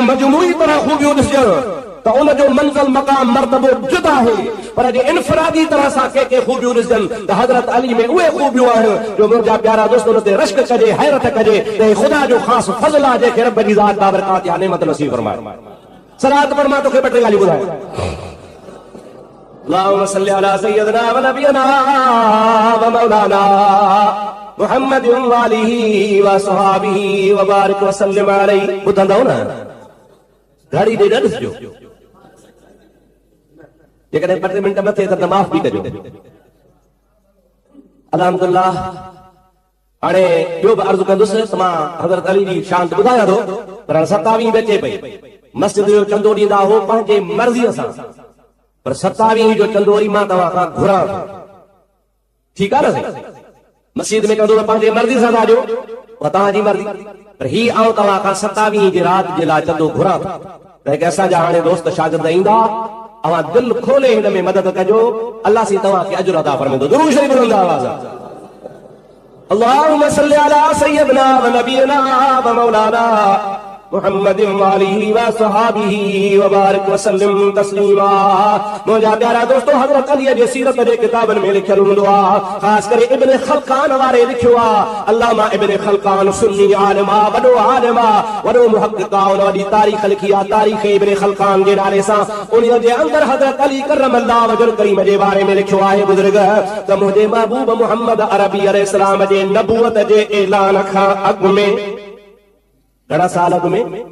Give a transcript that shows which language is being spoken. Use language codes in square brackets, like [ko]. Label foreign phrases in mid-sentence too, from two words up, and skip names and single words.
[sd] मजमूई तरह खूबियूं ॾिसजनि त उन जो मंज़िल मक़ाम मर्तबो जुदा आहे पर जे इनफरादी तरह सां के खूबियूं ॾिसजनि त हज़रत अली में उहे खूबियूं आहिनि जो मुंहिंजा प्यारा दोस्त उन ते रश्क कजे हैरत कजे त ख़ुदा जो ख़ासि फज़ल आहे जंहिंखे रब जी ज़ात बाबरकात या नेमत नसीब फरमाए सलात पर मां तोखे ॿ टे ॻाल्हियूं ॿुधायां [ar] اللهم صل على سيدنا ونبينا ومولانا محمد وآله وصحبه وبارك وسلم عليه [sd] ॿुधंदव न घड़ी ॾे न ॾिसजो जेकॾहिं ॿ टे मिंट मथे त माफ़ बि कजो अल्हम्दुलिल्लाह हाणे ॿियो बि अर्ज़ु कंदुसि त मां हज़रत अली जी शान ॿुधायां थो पर 27 में अचे पई मस्जिद जो चंदो ॾींदा हो पंहिंजे मर्ज़ीअ सां पर 27 जो चंदो वरी मां तव्हां खां घुरां थो ठीकु आहे न मस्जिद में चंदो पंहिंजे मर्ज़ी सां था ॾियो तव्हांजी मर्ज़ी पर ही आऊं तव्हां खां 27 जी राति जे लाइ चंदो घुरां थो त असांजा हाणे दोस्त शागिर्द ईंदा अवां दिलि खोले हिन में मदद कजो अल्लाह सी तव्हांखे अजुर अता फरमाईंदो दुरूद शरीफ़ ॿुधंदा आवाज़ [ar] اللهم صل على سيدنا و نبينا ومولانا محمد وآله وصحبه وبارك وسلم تسليما [sd] मुंहिंजा प्यारा दोस्तो हज़रत अली जे सीरत जे किताबनि में लिखियलु हूंदो आहे ख़ासि करे इब्न खलकान वारे लिखियो आहे अल्लामा इब्न खलकान सुन्नी आलिम आहे वॾो आलिम आहे वॾो मुहक़िक़ आहे उन वॾी तारीख़ लिखी आहे तारीख़ इब्न खलकान जे नाले सां उन जे अंदरि हज़रत अली [ar] كرم الله وجهه كريم [sd] जे बारे में लिखियो आहे बुज़ुर्ग त मुंहिंजे महबूब मुहम्मद अरबी अलैहिस्सलाम जे नबूवत जे ऐलान खां अॻु में घणा साल अॻु में